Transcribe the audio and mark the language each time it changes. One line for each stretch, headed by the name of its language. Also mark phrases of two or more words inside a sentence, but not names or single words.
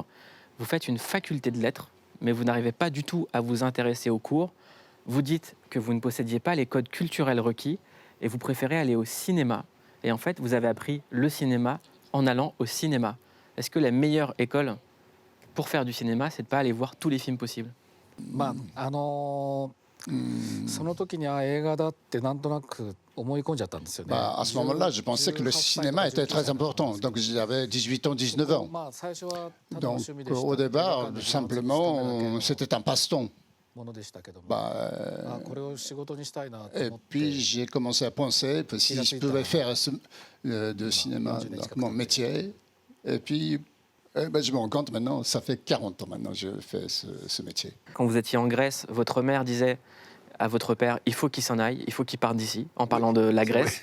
French: Vous faites une faculté de lettres, mais vous n'arrivez pas du tout à vous intéresser aux cours. Vous dites que vous ne possédiez pas les codes culturels requis et vous préférez aller au cinéma. Et en fait, vous avez appris le cinéma en allant au cinéma. Est-ce que la meilleure école pour faire du cinéma, c'est de ne pas aller voir tous les films possibles?
Japanese: その時には映画だってなんとなく思い込んじゃったんですよね。
French: À ce moment-là, je pensais que le cinéma était très important. Donc j'avais 18 ans, 19 ans.
Japanese: まあ最初はただの
French: Donc
Japanese: 趣味でした。
French: au départ, simplement, c'était un passe-temps.
Japanese: ものでしたけども、
French: Bah,
Japanese: これを仕事にしたいなと
French: et
Japanese: 思って。
French: puis j'ai commencé à penser que si je pouvais faire de cinéma mon métier. Et puis je me rends compte maintenant, ça fait 40 ans maintenant que je fais ce métier. Quand vous étiez en Grèce, votre mère disait à votre père, il faut qu'il s'en aille, il faut qu'il parte d'ici, en parlant de la Grèce.